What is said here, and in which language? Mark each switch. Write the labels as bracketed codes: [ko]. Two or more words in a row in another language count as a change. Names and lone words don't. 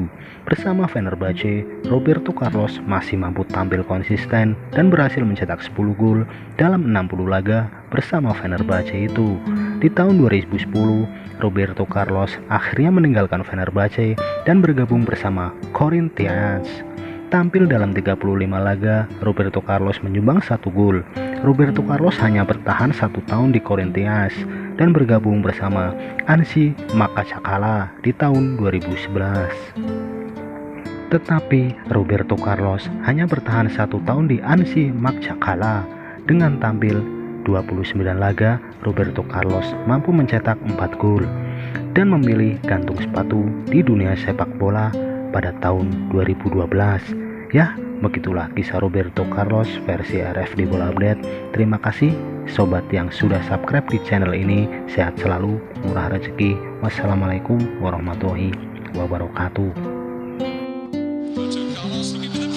[id] Bersama Fenerbahce, Roberto Carlos masih mampu tampil konsisten dan berhasil mencetak 10 gol dalam 60 laga bersama Fenerbahce itu. Di tahun 2010, Roberto Carlos akhirnya meninggalkan Fenerbahce dan bergabung bersama Corinthians. Tampil dalam 35 laga, Roberto Carlos menyumbang 1 gol. Roberto Carlos hanya bertahan 1 tahun di Corinthians dan bergabung bersama Ansi Makacakala di tahun 2011. Tetapi Roberto Carlos hanya bertahan 1 tahun di Ansi Makacakala. Dengan tampil 29 laga, Roberto Carlos mampu mencetak 4 gol dan memilih gantung sepatu di dunia sepak bola pada tahun 2012. Ya, begitulah kisah Roberto Carlos versi RFD Bola Update. Terima kasih sobat yang sudah subscribe di channel ini. Sehat selalu, murah rezeki. [ar] والسلام عليكم ورحمة الله وبركاته. [id] Roberto Carlos looking